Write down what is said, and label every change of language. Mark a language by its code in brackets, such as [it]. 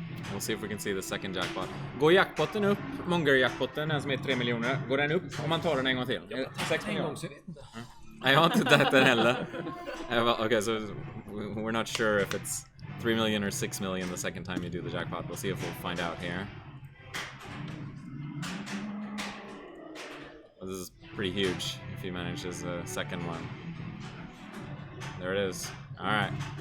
[en] We'll see if we can see the second jackpot. [sv] Går jackpotten upp, Munger-jackpotten, den som är 3 miljoner, går den upp om man tar den en gång till? 6 miljoner? Nej, jag har inte tagit den heller. [en] Okay, so we're not sure if it's 3 million or 6 million the second time you do the jackpot. We'll see if we'll find out here. Well, this is pretty huge if he manages the second one. There it is. All right.